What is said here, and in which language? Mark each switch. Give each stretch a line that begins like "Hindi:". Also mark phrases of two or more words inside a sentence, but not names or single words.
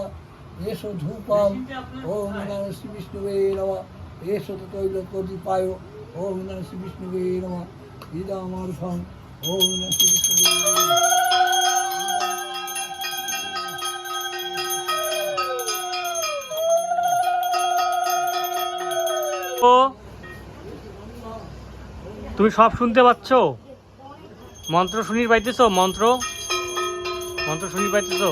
Sanskrit: एषो धूपम ओम नमः श्री विष्णुवे नमः। एषो तैलदीपाय ओम नमः श्री विष्णुवे नमः। इदमर्घं ओम नमः श्री विष्णुवे नमः।
Bangla: তুমি সব শুনতে পাচ্ছ? মন্ত্র শুনি পাইতেছো? মন্ত্র শুনি পাইতেছো?